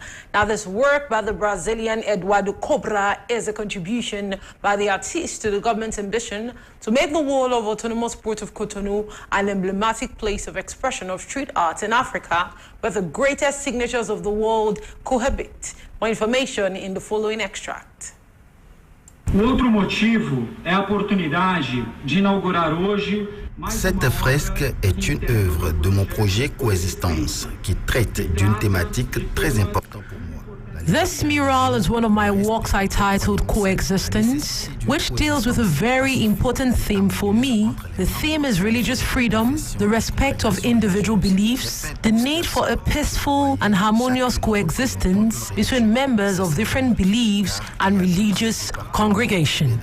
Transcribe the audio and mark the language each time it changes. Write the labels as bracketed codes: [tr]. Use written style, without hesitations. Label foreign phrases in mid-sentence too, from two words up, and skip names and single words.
[en] Now, this work by the Brazilian Eduardo Cobra is a contribution by the artist to the government's ambition to make the wall of autonomous Port of Cotonou an emblematic place of expression of street art in Africa, where the greatest signatures of the world cohabit. More information in the following extract. [pt] Outro motivo é a oportunidade de inaugurar hoje. [fr] Cette fresque est une œuvre de mon projet Coexistence qui traite d'une thématique très importante pour moi. [en] This mural is one of my works I titled Coexistence, which deals with a very important theme for me. The theme is religious freedom, the respect of individual beliefs, the need for a peaceful and harmonious coexistence between members of different beliefs and religious congregations.